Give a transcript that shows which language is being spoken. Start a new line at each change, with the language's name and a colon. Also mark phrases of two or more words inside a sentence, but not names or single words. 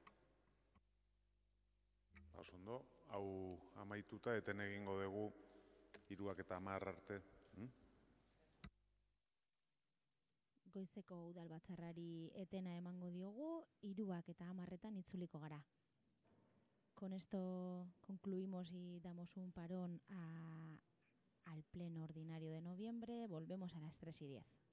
Basque: Ondo, hau amaituta eten egingo dugu 3 eta 10 arte. Goizeko udalbatzarrari etena emango diogu, 3 eta 10 itzuliko gara.
Spanish: Con esto concluimos y damos un parón al pleno ordinario de noviembre. Volvemos a las 3:10.